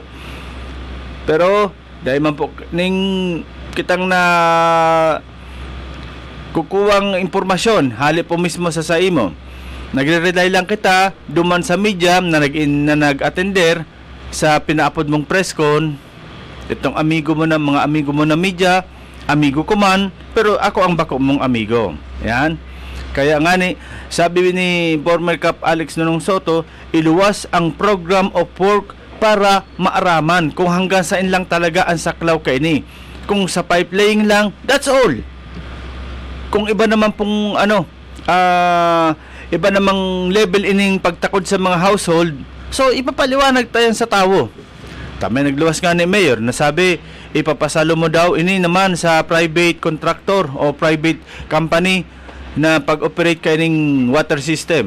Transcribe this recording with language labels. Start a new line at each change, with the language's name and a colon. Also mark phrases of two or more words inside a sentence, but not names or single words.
Bikol: Pero dahil man po ning kitang na kukuwang impormasyon hali po mismo sa imo, nagre-rely lang kita duman sa media na nag-attender sa pinaapod mong
English: press con.
Bikol: Itong amigo mo na, mga amigo mo na media, amigo ko man, pero ako ang bako mong amigo. Yan. Kaya nga ni, sabi ni former Cap Alex Nonong Soto, iluwas ang
English: program of work
Bikol: para maaraman kung hanggang saan lang talaga ang saklaw kay ni. Kung sa pipelaying lang,
English: that's all.
Bikol: Kung iba naman pong iba namang level ining pagtakod sa mga household, so ipapaliwanag tayo sa tao. Tama, nagluwas nga ni mayor na sabi ipapasalo mo daw ini naman sa
English: private contractor
Bikol: o
English: private company
Bikol: na pag-operate kay ning
English: water system.